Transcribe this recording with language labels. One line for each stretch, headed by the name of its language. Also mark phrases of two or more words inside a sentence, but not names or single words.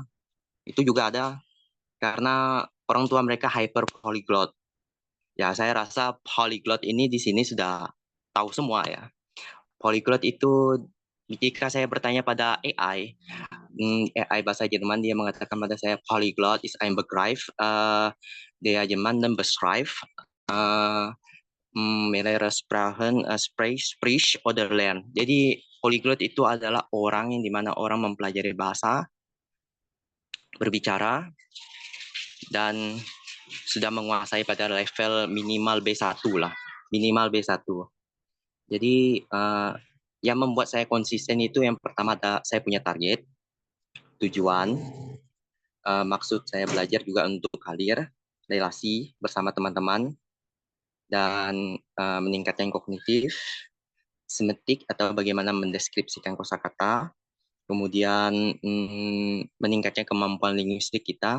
Indonesian: Itu juga ada karena orang tua mereka
English: hyper polyglot.
Indonesian: Ya, saya rasa polyglot ini di sini sudah tahu semua ya. Polyglot itu jika saya bertanya pada AI, AI bahasa Jerman, dia mengatakan pada saya polyglot
German: is ein Begriff, der jemanden beschreibt, uh, mehrere Sprachen spricht oder lernt.
Indonesian: Jadi polyglot itu adalah orang yang dimana orang mempelajari bahasa, berbicara, dan sudah menguasai pada level minimal B1 lah. Minimal B1. Jadi Yang membuat saya konsisten itu yang pertama saya punya target, tujuan, maksud saya belajar juga untuk karir, relasi bersama teman-teman, dan meningkatkan kognitif, semetik atau bagaimana mendeskripsikan kosakata, kemudian meningkatkan kemampuan linguistik kita.